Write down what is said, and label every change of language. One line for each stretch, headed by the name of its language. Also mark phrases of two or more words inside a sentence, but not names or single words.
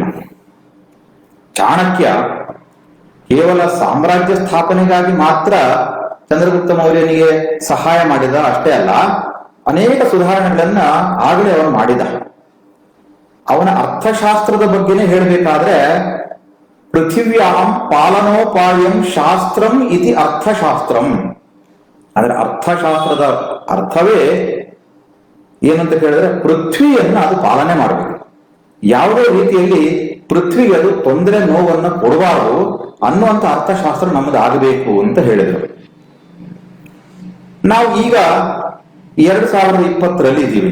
Kannada: ಚಾಣಕ್ಯ ಕೇವಲ ಸಾಮ್ರಾಜ್ಯ ಸ್ಥಾಪನೆಗಾಗಿ ಮಾತ್ರ ಚಂದ್ರಗುಪ್ತ ಮೌರ್ಯನಿಗೆ ಸಹಾಯ ಮಾಡಿದ ಅಷ್ಟೇ ಅಲ್ಲ, ಅನೇಕ ಸುಧಾರಣೆಗಳನ್ನ ಆಗಲೇ ಅವನು ಮಾಡಿದ. ಅವನ ಅರ್ಥಶಾಸ್ತ್ರದ ಬಗ್ಗೆನೇ ಹೇಳಬೇಕಾದ್ರೆ,
Sanskrit: ಪೃಥಿವ್ಯಾಂ ಪಾಲನೋಪಾಯಂ ಶಾಸ್ತ್ರಂ ಇತಿ ಅರ್ಥಶಾಸ್ತ್ರಂ.
Kannada: ಅಂದ್ರೆ ಅರ್ಥಶಾಸ್ತ್ರದ ಅರ್ಥವೇ ಏನಂತ ಕೇಳಿದ್ರೆ, ಪೃಥ್ವಿಯನ್ನ ಅದು ಪಾಲನೆ ಮಾಡಬೇಕು, ಯಾವುದೇ ರೀತಿಯಲ್ಲಿ ಪೃಥ್ವಿಗೆ ಅದು ತೊಂದರೆ ನೋವನ್ನು ಕೊಡಬಾರದು ಅನ್ನುವಂತ ಅರ್ಥಶಾಸ್ತ್ರ ನಮ್ಮದು ಆಗಬೇಕು ಅಂತ ಹೇಳಿದ್ರು. ನಾವು ಈಗ 2020ರಲ್ಲಿ ಇದ್ದೀವಿ.